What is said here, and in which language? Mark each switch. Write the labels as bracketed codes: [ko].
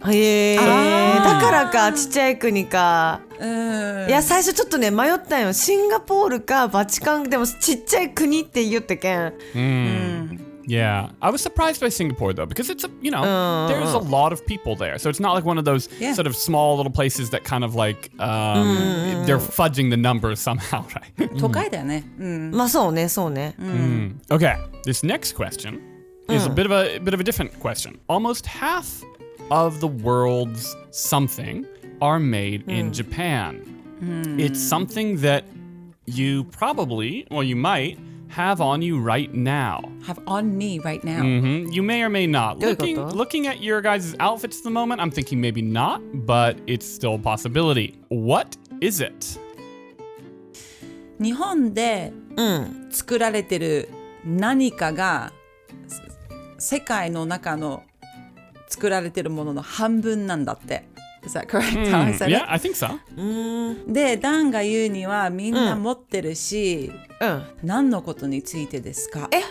[ja] へえだからかちっちゃい国かいや最初ちょっとね迷ったんよシンガポールかバチカンでもちっちゃい国って言ってけん [en] Yeah, I was surprised by Singapore though because it's there's a lot of people there, so it's not like one of those sort of small little places that kind of like they're fudging the numbers somehow, right? [ja] 都会だよね。まあそうねそうね [en] Okay, this next question is a bit of a different question. Almost half of the world's something are made in Japan. It's something that you probably, or you might, have on you right now. Have on me right now. You may or may not. [ja] どういうこと? [en] Looking at your guys' outfits at the moment, I'm thinking maybe not, but it's still a possibility. What is it? [ja] 日本で作られてる何かが世界の中の作られてるものの半分なんだって。 [en] Is that correct? How I said Yeah, it? I think so. [ja] で、ダンが言うにはみんな持ってるし、何のことについてですか？